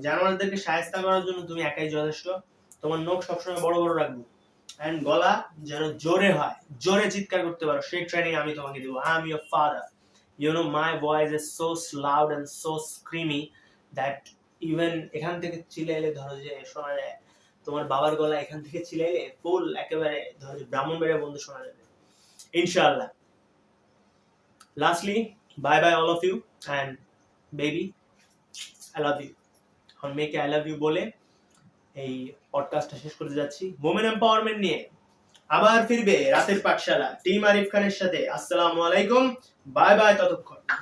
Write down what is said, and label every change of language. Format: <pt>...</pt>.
<bn>জানোয়ারদেরকে শায়েস্তা করার জন্য তুমি একাই যথেষ্ট। তোমার নখ সবসময় বড় বড় রাখবো, এন্ড গলা যেন জোরে হয়, জোরে চিৎকার করতে পারো, সেই ট্রেনিং আমি তোমাকে দেবো।</bn> <en>I am your father, you know my voice is so loud and so screamy that even</en> <bn>এখান থেকে চিল্লাইলে ধরো যে শোনা যায়, তোমার বাবার গলা এখান থেকে চিল্লাইলে ফুল একেবারে ধরো যে ব্রাহ্মণবাড়িয়া বন্ধু শোনা যাবে ইনশাআল্লাহ।</bn> <en>Lastly, bye bye all of you, and baby I love you.</en> <bn>এখন মেয়েকে আই লাভ ইউ বলে এই পডকাস্টটা শেষ করতে যাচ্ছি। ওমেন এম্পাওয়ারমেন্ট নিয়ে আবার ফিরবে রাতের পাঠশালা টিম আরিফ খানের সাথে। আসসালামু আলাইকুম, বাই বাই, ততক্ষণ।</bn>